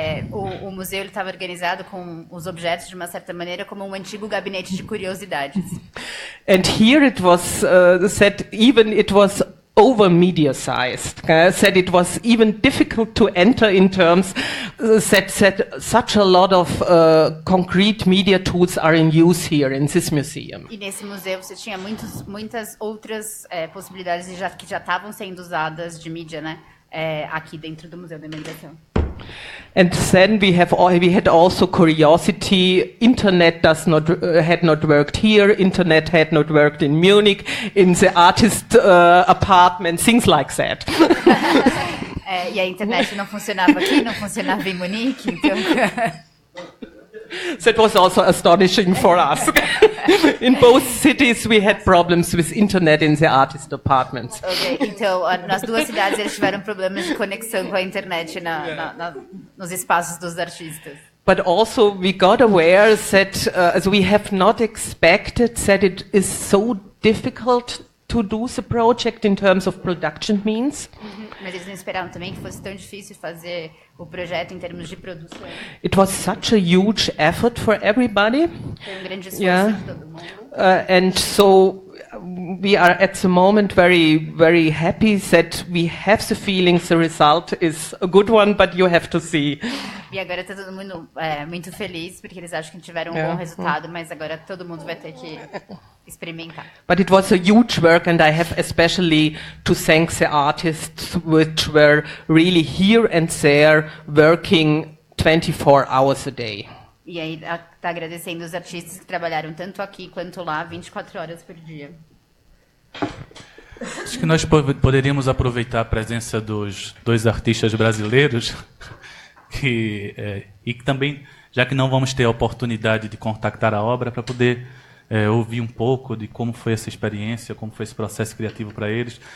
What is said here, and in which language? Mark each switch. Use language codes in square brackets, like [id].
[pt] O museu estava organizado com os objetos de uma certa maneira como um antigo gabinete de curiosidades. [en] And here it was said even it was over media-sized, said it was even difficult to enter in terms that such a lot of concrete media tools are in use here in this museum. [pt] E nesse museu você tinha muitas outras possibilidades que já estavam sendo usadas de mídia, né, aqui dentro do Museu da Imaginação. [en] And then we had also curiosity. Internet had not worked here. Internet had not worked in Munich, in the artist apartment, things like that. [pt] E a internet não funcionava aqui, não funcionava em Munique, então... [en] That was also astonishing for us. In both cities we had problems with internet in the artist apartments. [pt] Ok, então, nas duas cidades eles tiveram problemas de conexão com a internet nos espaços dos artistas. [en] But also we got aware that as we have not expected that it is so difficult to do the project in terms of production means. [pt] Mas eles não esperavam também que fosse tão difícil fazer o projeto em termos de produção. [en] It was such a huge effort for everybody. [pt] Foi grande esforço [en] Yeah. [pt] de todo mundo. [en] And so we are at the moment very, very happy that we have the feeling the result is a good one, but you have to see. [pt] E agora está todo mundo muito feliz, porque eles acham que tiveram um [en] Yeah. [pt] bom resultado, mas agora todo mundo vai ter que experimentar. [en] But it was a huge work, and I have especially to thank the artists which were really here and there working 24 hours a day. [pt] E aí está agradecendo os artistas que trabalharam tanto aqui quanto lá, 24 horas por dia. Acho que nós poderíamos aproveitar a presença dos dois artistas brasileiros e que também, já que não vamos ter a oportunidade de contactar a obra, para poder ouvir um pouco de como foi essa experiência, como foi esse processo criativo para eles.